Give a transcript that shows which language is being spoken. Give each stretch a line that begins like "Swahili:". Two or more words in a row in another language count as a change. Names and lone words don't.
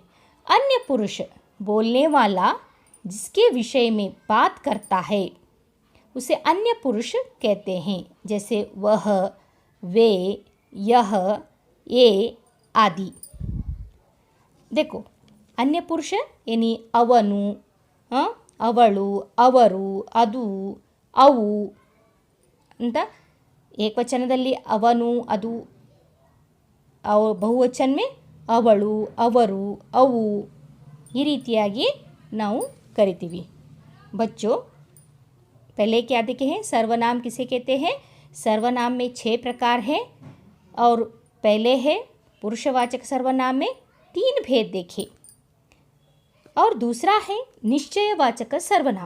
Hindi: अन्य पुरुष, बोलने वाला जिसके विषय में बात करता है उसे अन्य पुरुष कहते हैं। जैसे वह, वे, यह, ये आदि। देखो, अन्य पुरुष यानी
Kannada: ಅವನು, ಅವಳು, ಅವರು, ಅದು, ಅವು ಅಂತ ಏಕವಚನದಲ್ಲಿ ಅವನು, ಅದು, ಬಹುವಚನ में ಅವಳು, ಅವರು, ಅವು, ಈ ರೀತಿಯಾಗಿ ನಾವು ಕರಿತೀವಿ।
Hindi: बच्चों, पहले क्या देखे हैं? सर्वनाम किसे कहते हैं? सर्वनाम में 6 प्रकार हैं। और पहले है पुरुषवाचक सर्वनाम में 3 भेद देखे। और दूसरा है निश्चयवाचक सर्वनाम।